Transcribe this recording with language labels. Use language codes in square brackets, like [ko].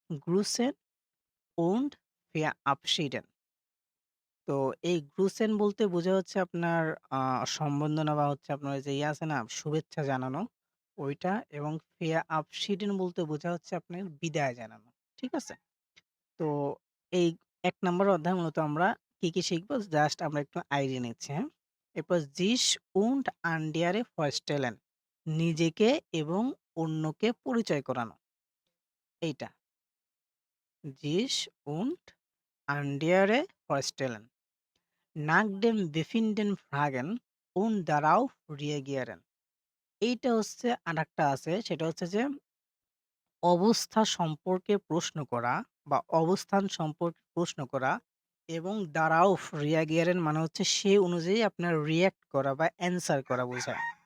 [de] গ্রুসেন und Verabschieden। [bn] তো এই গ্রুসেন বলতে বোঝা হচ্ছে আপনার আ সম্বর্ধনা বা হচ্ছে আপনার ওই যে ইয়ে আছে না? শুভেচ্ছা জানানো ওইটা এবং Verabschieden বলতে বোঝা হচ্ছে আপনার বিদায় জানানো। ঠিক আছে? তো এই ১ নাম্বার অধ্যায় মূলত আমরা কি শিখবো? জাস্ট আমরা একটু আইডিয়া নিচ্ছি, হ্যাঁ? এরপর [de] sich und andere vorstellen [bn] নিজেকে এবং অন্যকে পরিচয় করানো। এইটা। [de] sich und andere vorstellen nach dem Befinden fragen und darauf reagieren। [bn] এইটা হচ্ছে আরেকটা আছে সেটা হচ্ছে যে অবস্থা সম্পর্কে প্রশ্ন করা বা অবস্থান সম্পর্কে প্রশ্ন করা এবং [de] darauf reagieren [bn] মানে হচ্ছে সে অনুযায়ী আপনার রিঅ্যাক্ট করা বা অ্যান্সার করা বোঝায়।